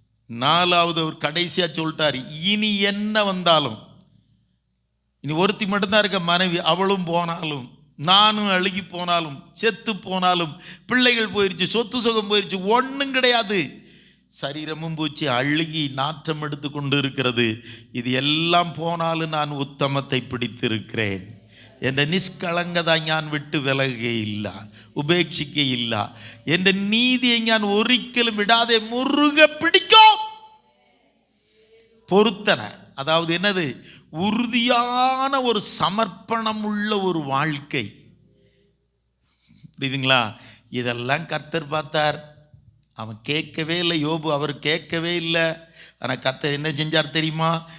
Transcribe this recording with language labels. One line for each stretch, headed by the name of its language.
Tamil: 4வது அவர் கடைசியாக சொல்லிட்டார், இனி என்ன வந்தாலும், இனி ஒருத்தி மட்டும்தான் இருக்க மனைவி, அவளும் போனாலும், நானும் அழுகி போனாலும், செத்து போனாலும், பிள்ளைகள் போயிடுச்சு, சொத்து சுகம் போயிடுச்சு, ஒன்றும் கிடையாது. சரீரமும் பூச்சி அழுகி நாற்றம் எடுத்து கொண்டு இருக்கிறது. இது எல்லாம் போனாலும் நான் உத்தமத்தை பிடித்திருக்கிறேன்.
Malayalam: എൻ്റെ നിഷ്കളങ്കത ഞാൻ വിട്ടു വിലകുകയില്ല, ഉപേക്ഷിക്കുകയില്ല. എൻ്റെ നീതിയെ ഞാൻ ഒരിക്കലും വിടാതെ മുറുകെ പിടിക്കും.
Tamil: பொருத்தனை, அதாவது என்னது? உறுதியான ஒரு சமர்ப்பணம் உள்ள ஒரு வாழ்க்கை. புரியுதுங்களா? இதெல்லாம் கர்த்தர் பார்த்தார். அவன் கேட்கவே இல்லை. யோபு அவர் கேட்கவே இல்லை. ஆனால் கர்த்தர் என்ன செஞ்சார் தெரியுமா?